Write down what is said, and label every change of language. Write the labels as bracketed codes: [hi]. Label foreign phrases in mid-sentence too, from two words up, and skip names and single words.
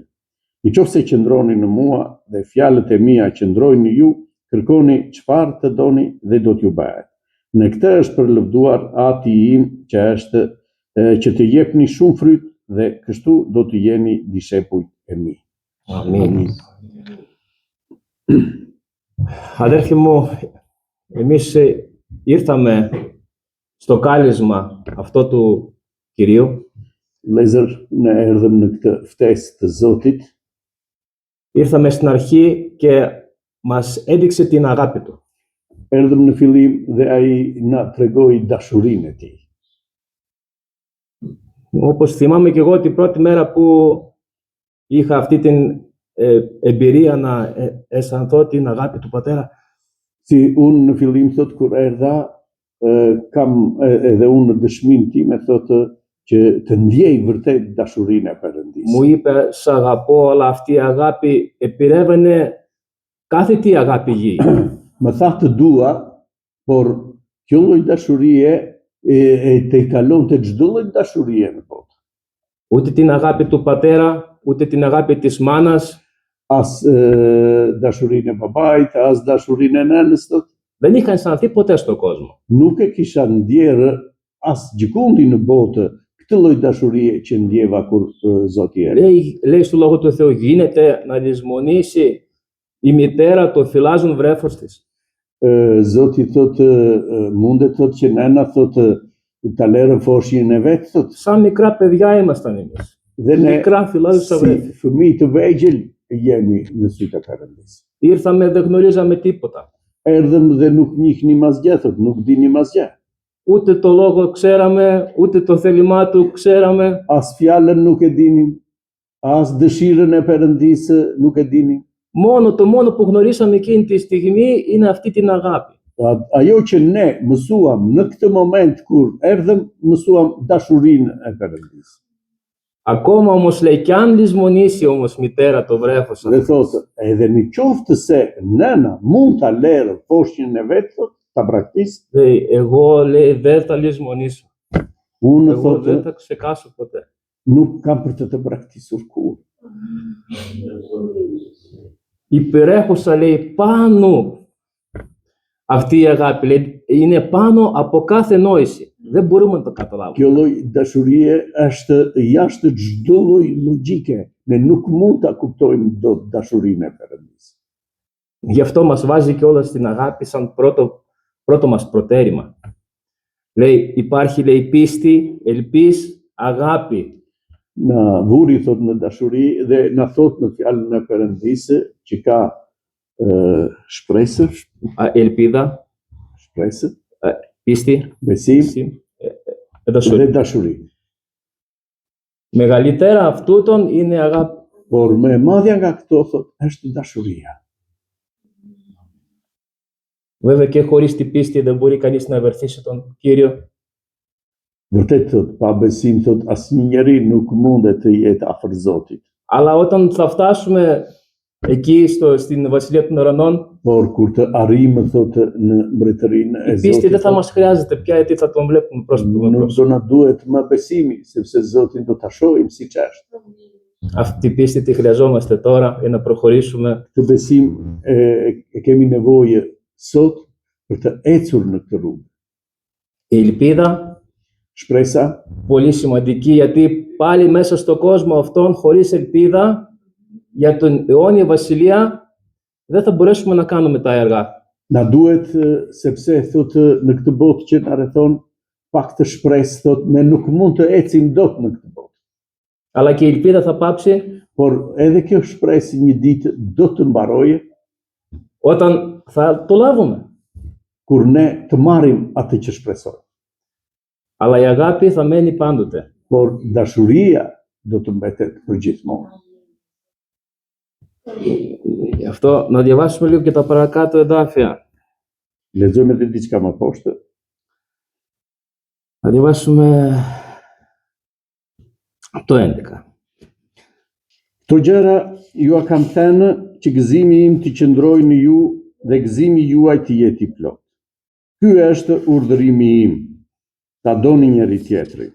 [sq] Nëse qëndroni në mua dhe fjalët e mia qëndrojnë në ju, kërkoni çfarë të doni dhe do t'ju bëhet. Në këtë është përlëvduar ati im që të jepni shumë fryt dhe kështu do të jeni dishepujt e mi. Amin. [el] Αδέρφοι μου, εμείς ήρθαμε στο κάλεσμα αυτό του Κυρίου. [sq] Vëllezër, ne erdhëm në këtë ftesë të Zotit. [el] Ήρθαμε στην αρχή και μας έδειξε την αγάπη του. [sq] Erdhëm në fillim dhe ai na tregoi dashurinë e tij. [el] Όπως θυμάμαι και εγώ την πρώτη μέρα που είχα αυτή την εμπειρία να αισθανθώ την αγάπη του Πατέρα. [sq] Si unë në fillim, thot, kur erdha, kam edhe unë në dëshminë time, thot, që të ndjej vërtet dashurinë e Perëndisë. [el] Μου είπε, σ' αγαπώ, αλλά αυτή η αγάπη επιρρεύαινε κάθε τι αγάπη γη. [sq] Më tha të dua, por kjo lloj dashurie te kalonte çdo lloj dashurie në botë. [el] Ούτε την αγάπη του πατέρα, ούτε την αγάπη της μάνας. [sq] As dashurinë e babait, as dashurinë e nënës. [el] Δεν είχαν αισθανθεί ποτέ στον κόσμο. [sq] Nuk e kisha ndjerë as gjikundi në botë këtë lloj dashurie që ndjeva kur Zoti erdhi. [el] Λέει στο Λόγο του Θεού, γίνεται να λησμονήσει η μητέρα το θυλάζον βρέφος της. [sq] Zoti thotë, mundet thotë që nëna thotë ta lërë foshin e vet, thotë. [el] Σαν μικρά παιδιά ήμασταν εμείς. Μικρά θυλάζουσα βρέφη. [sq] Fëmijë të vegjël jemi në sytë e Perëndisë. [el] Ήρθαμε, δεν γνωρίζαμε τίποτα. [sq] Erdhëm dhe nuk njihnim asgjë, thotë, nuk dinim asgjë. [el] Ούτε το λόγο ξέραμε, ούτε το θέλημά του ξέραμε. [sq] As fjalën nuk e dinim, as dëshirën e Perëndisë nuk e dinim. [el] Το μόνο που γνωρίσαμε εκείνη τη στιγμή είναι αυτή την αγάπη. [sq] Ajo që ne mësuam në këtë moment kur erdhëm, mësuam dashurinë e Perëndisë. [el] Ακόμα όμως λέει, κι αν λησμονήσει όμως μητέρα το βρέφος. [sq] Dhe thotë, edhe në qoftë se nëna mund ta lërë foshin e vet, ta braktisë. [el] Λέει, εγώ λέει δεν θα λησμονήσω. [sq] Unë [el] Εγώ [sq] thotë, [el] δεν θα ξεχάσω ποτέ. [sq] nuk kam për të braktisur kur. [el] Υπερέχουσα λέει πάνω. Αυτή η αγάπη λέει, είναι πάνω από κάθε νόηση. Δεν μπορούμε να το καταλάβουμε. [sq] Kjo lloj dashurie është jashtë çdo lloj logjike. Ne nuk mund ta kuptojmë dot dashurinë e Perëndisë. [el] Γι' αυτό μας βάζει κιόλας την αγάπη σαν πρώτο μας προτέρημα. Λέει, υπάρχει λέει πίστη, ελπίς, αγάπη. [sq] Na vuri thot në dashuri dhe na thot në fjalën e Perëndisë që ka shpresë, [el] ελπίδα, [sq] shpresë, [el] Πίστη, [sq] besim [el] δασουρή. [sq] dhe dashuri. [el] Μεγαλύτερα αυτούτων είναι η αγάπη. [sq] Por më e madhja nga këto thot është dashuria. [el] Βέβαια και χωρίς την πίστη δεν μπορεί κανείς να ευερθήσει τον Κύριο. [sq] Vërtet thot, pa besim thot asnjë njeri nuk mundet të jetë afër Zotit. [el] Αλλά όταν θα φτάσουμε εκεί στην Βασιλεία των Ουρανών, [sq] Por kur të arrijmë thot në mbretërinë e [el] η πίστη δεν [sq] Zotit, [el] θα μας χρειάζεται πια, γιατί θα τον βλέπουμε πρόσωπο με [sq] nuk do [el] πρόσωπο. [sq] na duhet më besimi, sepse Zotin do ta shohim siç është. [el] Αυτή την πίστη τη χρειαζόμαστε τώρα για να προχωρήσουμε. [sq] Të besim e kemi nevojë sot për të ecur në këtë rrugë. [el] Η ελπίδα, [sq] Shpresa [el] πολύ σημαντική, γιατί πάλι μέσα στον κόσμο αυτόν, χωρίς ελπίδα για την αιώνια βασιλεία, δεν θα μπορέσουμε να κάνουμε τα έργα. [sq] na duhet sepse thot në këtë botë që na rrethon pak të shpresë thot ne nuk mund të ecim dot në këtë botë. [el] Αλλά και η ελπίδα θα πάψει [sq] Por edhe kjo shpresë një ditë do të mbarojë [el] όταν θα το λάβουμε. [sq] kur ne të marrim atë që shpresojmë. [el] Αλλά η αγάπη θα μένει πάντοτε. [sq] Por dashuria do të mbetet përgjithmonë. [el] Γι' αυτό να διαβάσουμε λίγο και τα παρακάτω εδάφια. [sq] Lexojmë edhe diçka më poshtë. [el] Να διαβάσουμε το 11. [sq] Këto gjëra ju a kam thënë që gëzimi im të qëndrojë në ju dhe gëzimi juaj të jetë i plot. Ky është urdhërimi im, ta doni njëri tjetrin.